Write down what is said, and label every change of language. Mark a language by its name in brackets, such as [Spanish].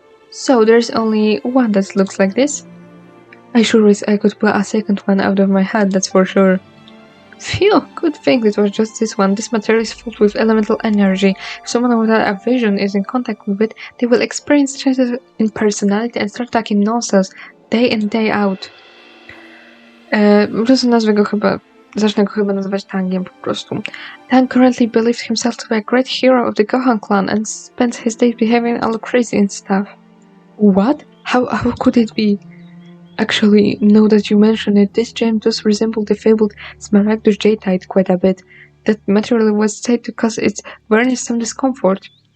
[English] So there's only one that looks like this? I sure wish I could pull a second one out of my hat, that's for sure. Phew, good thing it was just this one. This material is filled with elemental energy. If someone without a vision is in contact with it, they will experience changes in personality and start talking nonsense day in, day out. [Polish] Po prostu zacznę go chyba nazywać Tangiem po prostu. [English] Tang currently believes himself to be a great hero of the Gohan clan and spends his days behaving all crazy and stuff. What? How could it be? Actually, now that you mention it, this gem does resemble the fabled smaragdus jadeite quite a bit. That material was said to cause its varnish some discomfort.